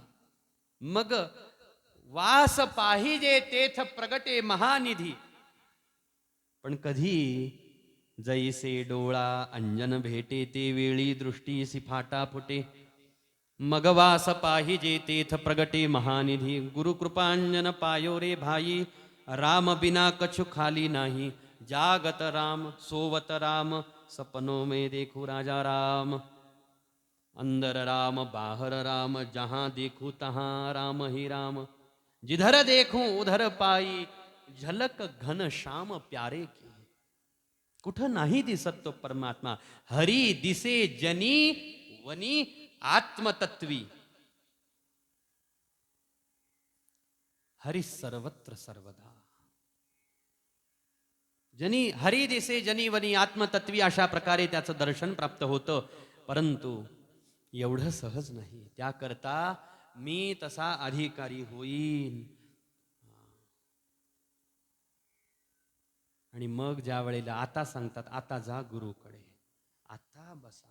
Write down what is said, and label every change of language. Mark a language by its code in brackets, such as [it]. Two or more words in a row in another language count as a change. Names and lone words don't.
[mr] मग वास पाहिजे तेथ प्रगटे महानिधी. पण कधी जैसे डोळा अंजन भेटे ते वेळी दृष्टी सिफाटा फुटे. मग वास पाहिजे तेथ प्रगटे महानिधी. [hi] गुरुकृपांजन पायो रे भाई, राम बिना कछु खाली नाही. जागत राम सोवत राम, सपनों में देखू राजा राम. अंदर राम बाहर राम, जहां देखू तहां राम ही राम. जिधर देखूं उधर पाई, झलक घन श्याम प्यारे की. [mr] कुठं नाही दिसत तो परमात्मा. हरी दिसे जनी वनी आत्मतत्वी. हरी सर्वत्र सर्वदा. जनी हरी दिसे जनी वनी आत्मतत्वी. अशा प्रकारे त्याचं दर्शन प्राप्त होतं. परंतु एवढं सहज नाही. त्याकरता मी तसा अधिकारी होईन. आणि मग ज्या वेळेला आता सांगतात आता जा गुरुकडे, आता बसा.